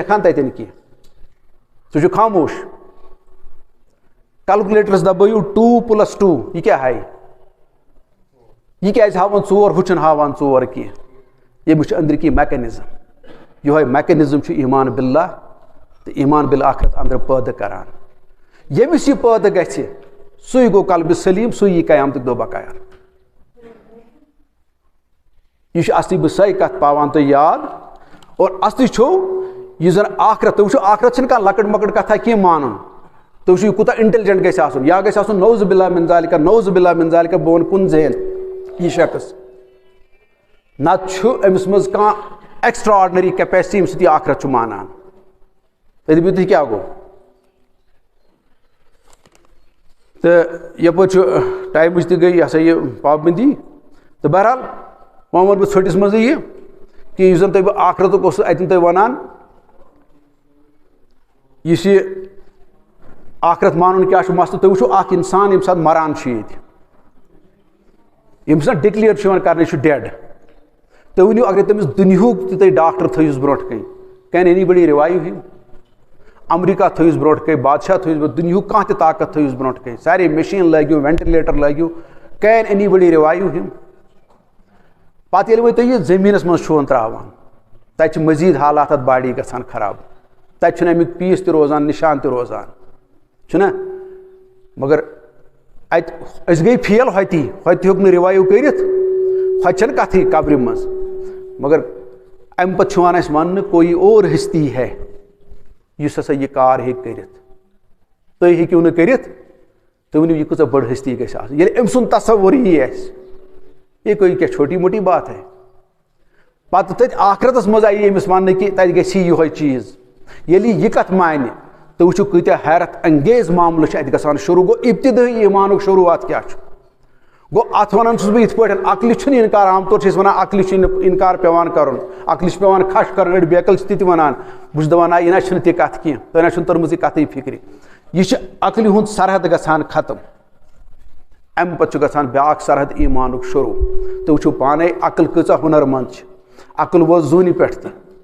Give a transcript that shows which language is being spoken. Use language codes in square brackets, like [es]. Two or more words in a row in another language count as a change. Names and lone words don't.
[ks] لیکھان تتٮ۪ن کینٛہہ سُہ چھُ خاموش کلکولیٹرس دبٲیِو 2+2 یہِ کیاہ ہایہِ یہ کیازِ ہاوان 4 ہُہ چھُنہٕ ہاوان 4 کینٛہہ ییٚمِس چھُ أنٛدرۍ میکینزم یِہوے میکینزم چھُ ایمان باللہ تہٕ ایمان بالآخرت اندر پٲدٕ کران ییٚمِس یہِ پٲدٕ گژھِ سُے گوٚو قلبِ سلیٖم سُے یی قیامتُک دۄہ بقایار یہ چھُ اصلی بہٕ سۄے کتھ پاوان تۄہہِ یاد اور اصلی چھُ یُس زن آخرت تُہۍ وٕچھِو آخرت چھِنہٕ کانٛہہ لۄکٕٹ مۄکٕٹ کتھا کینٛہہ مانُن تُہۍ وٕچھِو یہِ کوٗتاہ انٹیلجنٹ گژھِ آسُن یا گژھِ آسُن [ar] نعوذ باللہ من ذالِکہ نعوذ باللہ من ذالِکہ [ks] بہٕ ونہٕ کُن ذہن یہ شخص نتہٕ چھُ أمِس منٛز کانٛہہ [en] extraordinary capacity [ks] ییٚمہِ سۭتۍ یہِ آخرت چھُ مانان تُہۍ دٔپِو تُہۍ کیاہ گوٚو تہٕ یپٲرۍ چھُ ٹایمٕچ تہِ گٔے یہِ ہسا یہِ پابنٛدی تہٕ بہرحال وۄنۍ وَنہٕ بہٕ ژھٔٹِس منٛزٕے یہِ کہِ یُس زن تۄہہِ بہٕ آخرتُک اوسُس اتٮ۪ن تۄہہِ ونان یُس یہِ آخرت مانُن کیاہ چھُ مسلہٕ تُہۍ وٕچھِو اکھ انسان ییٚمہِ ساتہٕ مران چھُ ییٚتہِ ییٚمِس زن ڈِکلیئر چھُ یِوان کرنہٕ یہِ چھُ ڈیڈ تُہۍ ؤنِو اگر تٔمِس دُنہیُک تہِ تُہۍ ڈاکٹر تھٲیوُس برونٛٹھ کَنۍ [en] can anybody revive [ks] ہِم امریکہ تھٲیوُس برونٛٹھ کَنۍ بادشاہ تھٲیوُس برونٛٹھ دُنہیُک کانٛہہ تہِ طاقت تھٲیوُس برونٛٹھ کَنۍ سارے مشیٖن لٲگِو وینٹِلیٹر لٲگِو [en] can anybody revive [ks] ہِم پتہٕ ییٚلہِ وۄنۍ تُہۍ یہِ زٔمیٖنس منٛز چھُون ترٛاوان تتہِ چھِ مٔزیٖد حالات اتھ باڈی گژھان خراب تتہِ چھُنہٕ امیُک پیٖس تہِ روزان نشان تہِ روزان چھُنہ مگر اتہِ أسۍ گٔے فیل ہوٚتہِ ہیوٚک نہٕ رِوایِو کٔرِتھ ہوٚتہِ چھنہٕ کتھٕے قبرِ منٛز مگر امہِ پتہٕ چھُ یِوان اسہِ وننہٕ [ur] کوئی اور ہستی ہے [ks] یُس ہسا یہِ کار ہیٚکہِ کٔرِتھ تُہۍ ہیٚکِو نہٕ کٔرِتھ تُہۍ ؤنِو یہِ کۭژاہ بٔڑ ہستی گژھِ آسٕنۍ ییٚلہِ أمۍ سُنٛد تصور یی اسہِ [ur] یہ کوئی کیا چھوٹی موٹی بات [ks] ہے پتہٕ تتہِ آخرتس منٛز آیہِ أمِس وننہٕ کہِ تتہِ گژھِ یِہوے چیٖز ییٚلہِ یہِ کتھ مانہِ تُہۍ وٕچھِو کۭتیاہ حیرت انگیز معاملہٕ چھِ اتہِ گژھان شروٗع گوٚو ابتدٲیی ایمانُک شروٗعات کیاہ چھُ گوٚو اتھ ونان چھُس بہٕ یِتھ پٲٹھۍ عقلہِ چھُنہٕ انکار عام طور چھِ أسۍ ونان عقلہِ چھُنہٕ انکار پیٚوان کرُن عقلہِ چھُ پیٚوان کھش کرُن أڑۍ بیکل چھِ تہِ ونان بہٕ چھُس دپان نہ یہِ نہ چھُنہٕ تہِ کتھ کینٛہہ تۄہہِ نہ چھُنہٕ تٔرمٕژ یہِ کتھٕے فکرِ یہِ چھِ عقلہِ ہُنٛد سرحد گژھان ختم امہِ پتہٕ چھُ گژھان بیاکھ سرحد ایمانُک شروٗع تُہۍ وٕچھِو پانے عقل کۭژاہ ہُنر منٛد چھِ عقل وٲژ زوٗنہِ پٮ۪ٹھ تہِ